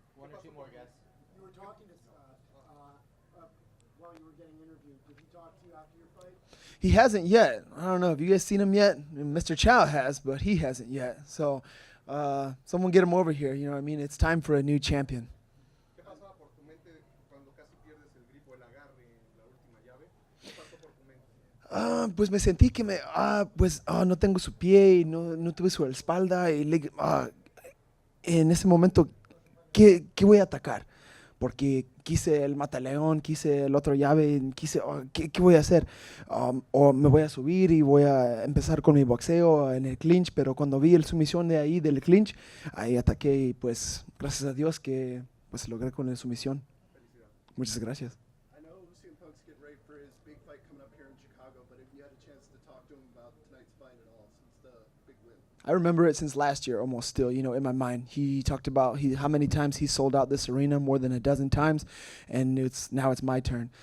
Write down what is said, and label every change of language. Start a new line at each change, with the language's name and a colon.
English: One or two more, guys. You were talking to while you were getting interviewed. Did he talk to you after your fight? He hasn't yet. I don't know. Have you guys seen him yet? Mr. Chow has, but he hasn't yet. So someone get him over here. You know what I mean? It's time for a new champion.
Spanish: ¿Qué pasaba por tu mente cuando casi pierdes el grifo, el agarre en la última llave? ¿Qué pasó por tu mente? Pues me sentí que no tengo su pie y no tuve su espalda. En ese momento, ¿qué voy a atacar? Porque quise el mataleón, quise el otro llave, ¿qué voy a hacer? O me voy a subir y voy a empezar con mi boxeo en el clinch, pero cuando vi el sumisión de ahí del clinch, ahí ataqué y pues gracias a Dios que pues logré con la sumisión. Muchas gracias.
English: I know Lucian Punk's getting ready for his big fight coming up here in Chicago, but if you had a chance to talk to him about tonight's fight at all, since the big win. I remember it since last year, almost still, you know, in my mind. He talked about how many times he sold out this arena, more than a dozen times, and now it's my turn.